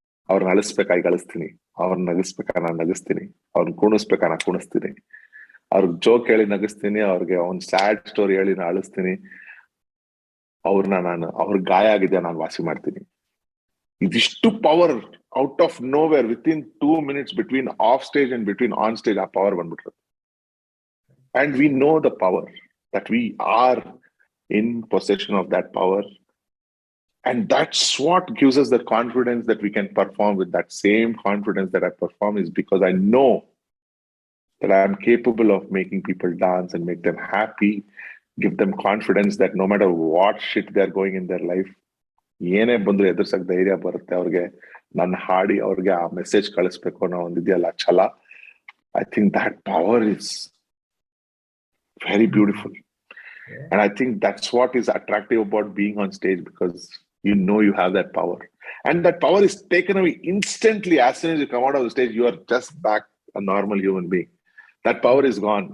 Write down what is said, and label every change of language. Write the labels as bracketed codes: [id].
[kn] ಅವ್ರನ್ನ ಅಳಿಸ್ಬೇಕಾಗಿ ಅಳಿಸ್ತೀನಿ, ಅವ್ರನ್ನ ನಗಿಸ್ಬೇಕಾ ನಾನು ನಗಿಸ್ತೀನಿ, ಅವ್ರನ್ನ ಕುಣಿಸ್ಬೇಕಾ ನಾನು ಕುಣಿಸ್ತೀನಿ, ಅವ್ರಿಗೆ ಜೋಕ್ ಹೇಳಿ ನಗಿಸ್ತೀನಿ, ಅವ್ರಿಗೆ ಒಂದು ಸ್ಯಾಡ್ ಸ್ಟೋರಿ ಹೇಳಿ ನಾನು ಅಳಿಸ್ತೀನಿ, ಅವ್ರ ಗಾಯ ಆಗಿದೆ ನಾನು ವಾಸಿ ಮಾಡ್ತೀನಿ. [en] ಇದಿಷ್ಟು power out of nowhere within 2 minutes between off stage and between on stage [kn] ಆ power ಬಂದ್ಬಿಟ್ರು. [en] and we know the power that we are in possession of that power, and that's what gives us the confidence that we can perform with that same confidence that I perform, is because I know that I am capable of making people dance and make them happy, give them confidence that no matter what shit they're going in their life, [kn] ಏನೇ ಬಂದ್ರು ಎದುರ್ಸಕ್ ಧೈರ್ಯ ಬರುತ್ತೆ ಅವ್ರಿಗೆ. ನನ್ನ ಹಾಡಿ ಅವ್ರಿಗೆ ಆ message ಕಳಿಸ್ಬೇಕು ಅನ್ನೋ ಒಂದಿದೆಯಲ್ಲ ಛಲ. [en] I think that power is very beautiful. And I think that's what is attractive about being on stage, because you know you have that power. And that power is taken away instantly. As soon as you come out of the stage, you are just back a normal human being. That power is gone.